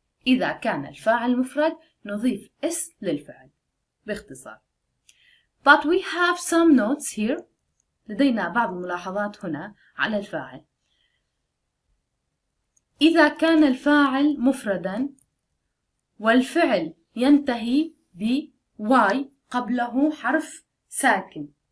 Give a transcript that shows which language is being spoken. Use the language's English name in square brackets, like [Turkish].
[Arabic] إذا كان الفاعل مفرد نضيف s للفعل. باختصار. [English] But we have some notes here. [Arabic] لدينا بعض الملاحظات هنا على الفاعل. إذا كان الفاعل مفردا والفعل ينتهي ب y قبله حرف ساكن.